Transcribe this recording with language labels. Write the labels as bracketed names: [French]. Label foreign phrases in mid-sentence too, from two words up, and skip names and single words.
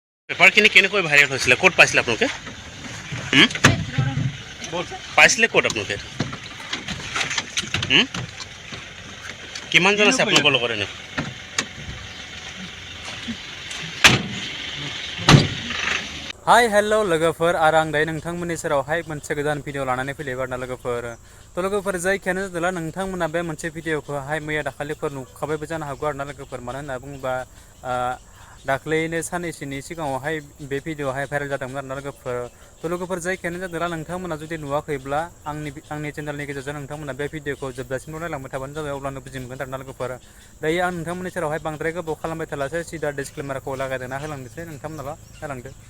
[Assamese] পেপাৰখিনি কেনেকৈ ভাইৰেল হৈছিলে ক'ত পাইছিলে আপোনালোকে পাইছিলে ক'ত আপোনালোকে কিমানজন আছে আপোনালোকৰ লগত এনে [Bodo] हाय हेलो लोगोफोर आरो आं दायो नोंथांमोननि सेरावहाय मोनसे गोदान भिडिअ लानानै फैलायबाय आरोना लोगोफोर थ' लोगोफोर जायखियानो जादोंला नोंथांमोना बे मोनसे भिडिअखौहाय मैया दाखालिफोर नुखाबायबो जानो हागौ आरोना लोगोफोर मानो होनना बुङोबा दाख्लैनो साननैसोनि सिगाङावहाय बे भिडिअआहाय भाइरेल जादोंमोन आरोना लोगोफोर थ' लोगोफोर जायखियानो जादोंला नोंथांमोना जुदि नुवाखैब्ला आंनि चेनेलनि गेजेरजों नोंथांमोना बे भिडिअखौ जोबजासिमल' नायलांबाय थाबानो जाबाय अब्लानो बुजि मोनगोन आरोना लोगोफोर दायो आं नोंथांमोननि सेरावहाय बांद्राय गोबाव खालामबाय थालासै सिदा डिसक्लेमारखौ लागायदेरना होलांनोसै नोंथांमोनाल' नायलांदो